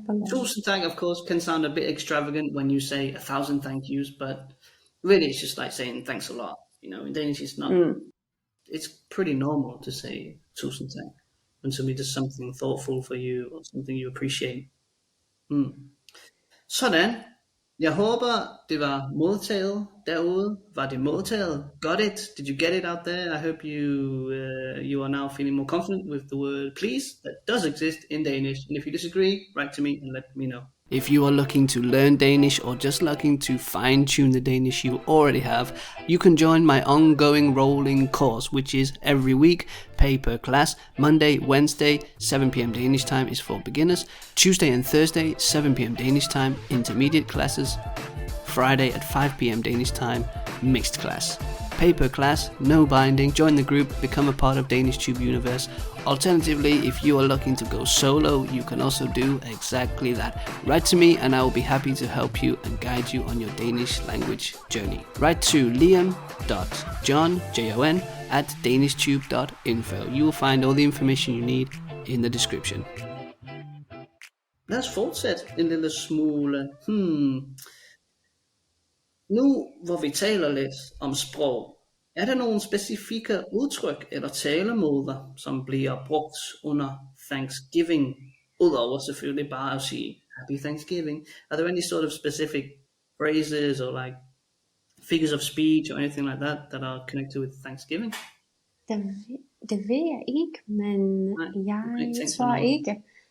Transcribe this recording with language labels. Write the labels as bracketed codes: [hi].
[en] Tusind tak, of course, can sound a bit extravagant when you say 1,000 thank yous, but really it's just like saying thanks a lot. You know, in Danish it's not. It's pretty normal to say tusind tak. When somebody does something thoughtful for you, or something you appreciate. [da] Sådan. Jeg håber, det var modtaget derude. Var det modtaget? [en] Got it? Did you get it out there? I hope you are now feeling more confident with the word please that does exist in Danish. And if you disagree, write to me and let me know. If you are looking to learn Danish or just looking to fine-tune the Danish you already have, you can join my ongoing rolling course, which is every week, pay per class. Monday, Wednesday, 7 p.m. Danish time is for beginners. Tuesday and Thursday, 7 p.m. Danish time, intermediate classes. Friday at 5 p.m. Danish time, mixed class. Pay per class, no binding, join the group, become a part of DanishTube universe. Alternatively, if you are looking to go solo, you can also do exactly that. Write to me and I will be happy to help you and guide you on your Danish language journey. Write to liam.john, J-O-N, at danishtube.info. You will find all the information you need in the description. [da] Lad os fortsætte en lille smule. Nu hvor vi taler lidt om sprog, er der nogle specifikke udtryk eller talemåder, som bliver brugt under Thanksgiving, udover selvfølgelig bare at sige Happy Thanksgiving? [en] Are there any sort of specific phrases or like figures of speech or anything like that are connected with Thanksgiving? [da] Det ved jeg ikke, men jeg tror ikke.